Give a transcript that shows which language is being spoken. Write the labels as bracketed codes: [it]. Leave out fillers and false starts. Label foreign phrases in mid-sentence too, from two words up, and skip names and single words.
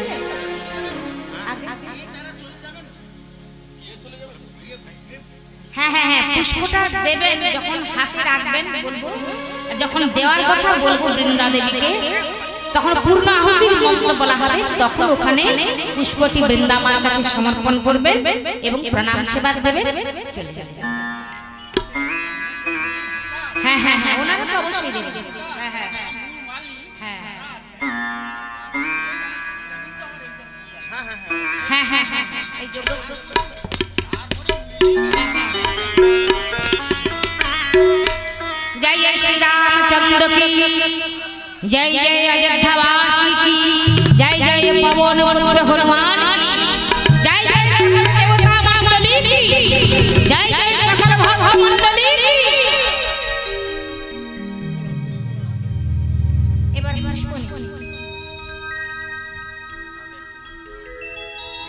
[bn] হ্যাঁ হ্যাঁ হ্যাঁ, পুষ্পটা দেবেন যখন হাতে রাখবেন বলবো, যখন দেওয়ার কথা বলবো বৃন্দা দেবীকে, তখন পূর্ণ আহুতির মন্ত্র বলা হবে, তখন ওখানে পুষ্পটি বৃন্দা মার কাছে সমর্পণ করবেন এবং প্রণাম সেবা দেবেন, চলে যাবেন। হ্যাঁ হ্যাঁ হ্যাঁ, ওনারা তো অবশ্যই দেবেন। হ্যাঁ হ্যাঁ হ্যাঁ হ্যাঁ হ্যাঁ হ্যাঁ, এই যোগ [hi] जय जय श्री रामचंद्र की, जय जय अयोध्यावासी की, जय जय पवन पुत्र हनुमान की, जय जय सकल देवता मंडली की, जय जय सकल भक्त मंडली की। [bn] এবার পুষ্প